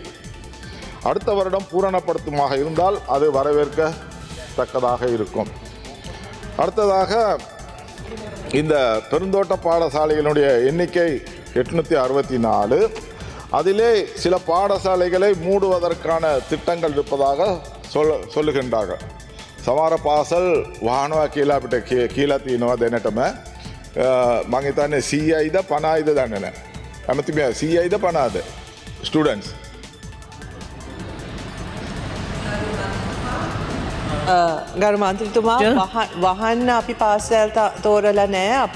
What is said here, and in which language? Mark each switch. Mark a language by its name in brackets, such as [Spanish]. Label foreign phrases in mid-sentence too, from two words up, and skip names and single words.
[Tamil] அடுத்த வருடம் பூரணப்படுத்துமாக இருந்தால் அது வரவேற்கத்தக்கதாக இருக்கும். அடுத்ததாக இந்த பெருந்தோட்ட பாடசாலைகளுடைய எண்ணிக்கை 864. அதிலே சில பாடசாலைகளை மூடுவதற்கான திட்டங்கள் இருப்பதாக சொல்லுகின்றார்கள். [Sinhala] සමහර පාසල් වහනවා කියලා අපිට කියලා තියෙනවා දැනටම. මම හිතන්නේ 100යිද 50යිද දන්නේ නැහැ. අමතිමිය 100යිද 50ද ස්ටුඩන්ට්ස් ගරු මන්ත්‍රීතුමා වහන්න අපි පාසල් තෝරලා නැහැ.